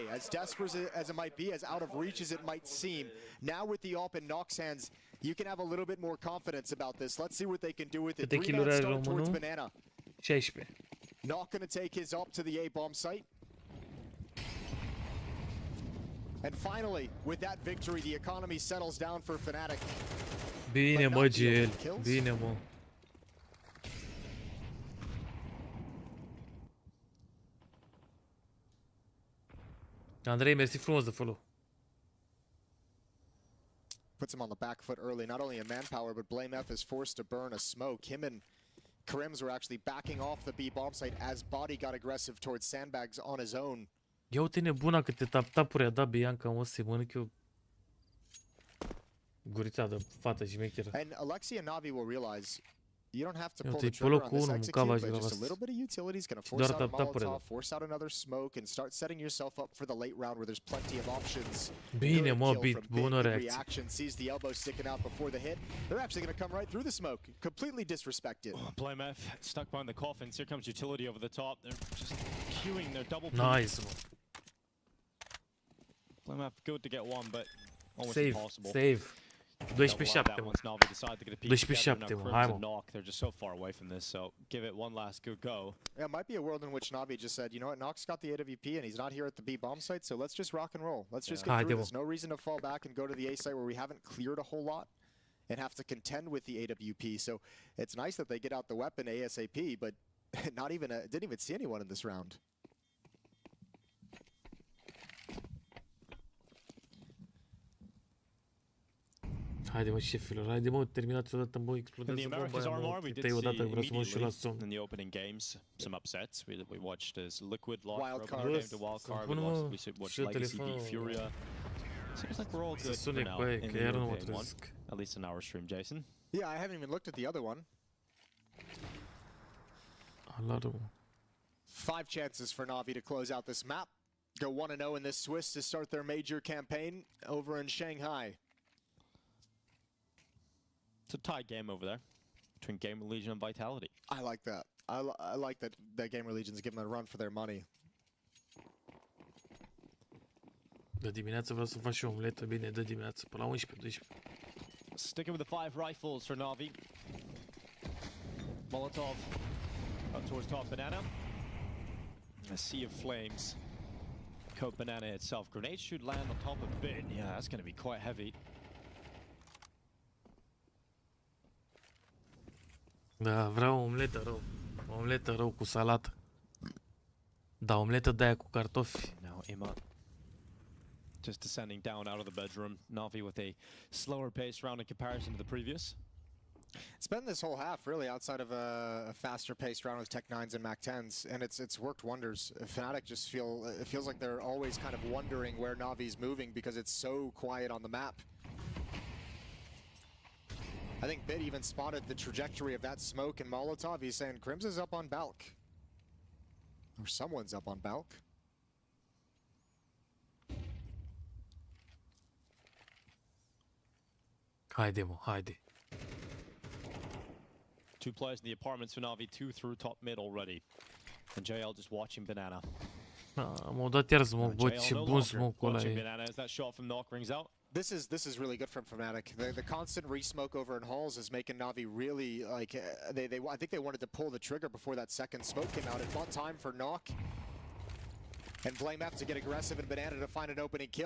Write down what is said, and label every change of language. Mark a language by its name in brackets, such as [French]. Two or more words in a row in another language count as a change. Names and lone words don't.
[English] As desperate as it might be, as out of reach as it might seem, now with the AWP in Nox's hands, you can have a little bit more confidence about this. Let's see what they can do with it. 3-man start towards Banana. 16. Not going to take his AWP to the A bomb site. And finally, with that victory, the economy settles down for FANATIC. [Romanian] Bine, mă, GL. Bine, mă. Andrei, mersi frumos de follow. [English] Puts him on the back foot early, not only in manpower, but Blame F is forced to burn a smoke. Him and Krims were actually backing off the B bomb site as Body got aggressive towards sandbags on his own. [Romanian] Ia uite nebuna câte tap-tapuri a dat Bianca, mă, să-i mănânc eu gurița de fată șmecheră. [English] And Alexi and Navi will realize you don't have to pull the trigger on this execute, but just a little bit of utility is going to force out a Molotov, force out another smoke, and start setting yourself up for the late round where there's plenty of options. [Romanian] Bine, mă, Bit, bună reacție. [English] Sees the elbow sticking out before the hit. They're actually going to come right through the smoke, completely disrespected. Blame F stuck behind the coffins. Here comes utility over the top. They're just queuing their double. [Romanian] Nice, mă. [English] Blame F good to get one, but almost save, impossible. Save. 12-7, [Romanian] mă. 12-7, mă. Hai, mă. [English] They're just so far away from this, so give it one last good go. Yeah, it might be a world in which Navi just said, you know what, Nox got the AWP and he's not here at the B bomb site, so let's just rock and roll. Let's just get through this. No reason to fall back and go to the A site where we haven't cleared a whole lot and have to contend with the AWP. So it's nice that they get out the weapon ASAP, but not even didn't even see anyone in this round. [Romanian] Haide, mă, șefilor, haide, mă, terminați odată, mă, explodează bomba aia, mă, te odată, vreau să mă și la somn. [English] In the opening games, some upsets. We watched as Liquid lost came to Wildcard. We watched Legacy beat Furia. Seems like we're all good for now in the European one, at least in our stream, Jason. Yeah, I haven't even looked at the other one. [Romanian] Alară, mă. [English] 5 chances for Navi to close out this map. Go 1-0 in this Swiss to start their major campaign over in Shanghai. It's a tied game over there between Gamer Legion and Vitality. I like that. I like that Gamer Legion's giving them a run for their money. [Romanian] De dimineață vreau să fac și o omletă, bine, de dimineață, până la 11-12. [English] Sticking with the 5 rifles for Navi. Molotov up towards top Banana. A sea of flames. Coat Banana itself. Grenades should land on top of Bit. Yeah, that's going to be quite heavy. [Romanian] Da, vreau o omletă rău. O omletă rău cu salată. Da, omletă de aia cu cartofi. [English] Now Ima just descending down out of the bedroom. Navi with a slower pace round in comparison to the previous. It's been this whole half really outside of a faster paced round with Tech 9s and Mac 10s, and it's worked wonders. FANATIC just feels like they're always kind of wondering where Navi's moving because it's so quiet on the map. I think Bit even spotted the trajectory of that smoke and Molotov. He's saying Krims is up on Balk. Or someone's up on Balk. [Romanian] Haide, mă, haide. [English] 2 players in the apartments for Navi, 2 through top mid already. And JL just watching Banana. [Romanian] M-au dat iar smoke, bă, ce bun smoke-ul ăla e. [English] Banana as that shot from Knock rings out. This is really good from FANATIC. The constant re-smoke over in halls is making Navi really like I think they wanted to pull the trigger before that second smoke came out. It bought time for Knock and Blame F to get aggressive and Banana to find an opening kill.